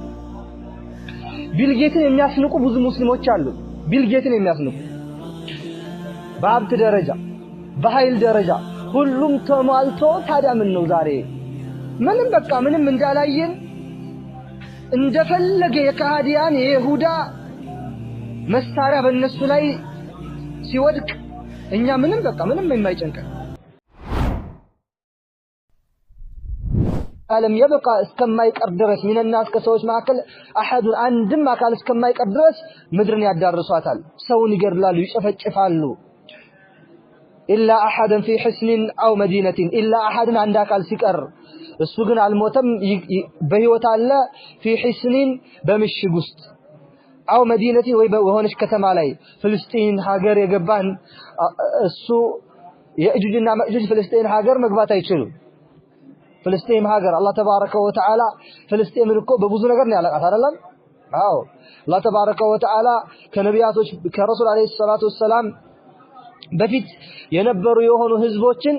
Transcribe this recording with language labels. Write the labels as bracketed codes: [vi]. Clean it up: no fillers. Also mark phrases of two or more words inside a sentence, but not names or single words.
[am] ቢልጌትን የሚያስንቁ ብዙ ሙስሊሞች አሉ ቢልጌትን የሚያስንቁ በሀብት ደረጃ በኃይል ደረጃ ሁሉም ተሟልቶ ታዲያ ምን ነው ዛሬ ምንም በቃ ምንም እንዳላየን እንደፈለገ የካህዲያን የይሁዳ መሳሪያ በእነሱ ላይ ሲወድቅ እኛ ምንም በቃ ምንም የማይጨንቀን ዓለም يبقى እስከማይቀር ድረስ [ar] من الناس [am] ከሰዎች መካከል احد አንድም አካል እስከማይቀር ድረስ ምድርን ያዳርሷታል ሰውን ይገድላሉ ይጨፈጭፋሉ [ar] الا احد في حصن او مدينه الا احد [am] አንድ አካል ሲቀር እሱ ግን አልሞተም በህይወት አለ [ar] في حصن [am] በምሽግ ውስጥ [ar] او مدينه [am] ወይ በሆነች ከተማ ላይ ፍልስጤም ሀገር የገባን እሱ የእጁጅና መእጁጅ ፍልስጤም ሀገር መግባት አይችሉም ፍልስጤም ሀገር አላህ [ar] تبارك وتعالى [am] ፍልስጤምን እኮ በብዙ ነገር ነው ያለቃት አይደለም አዎ አላህ [ar] تبارك وتعالى [am] ከነቢያቶች ከረሱል [ar] عليه الصلاة والسلام [am] በፊት የነበሩ የሆኑ ህዝቦችን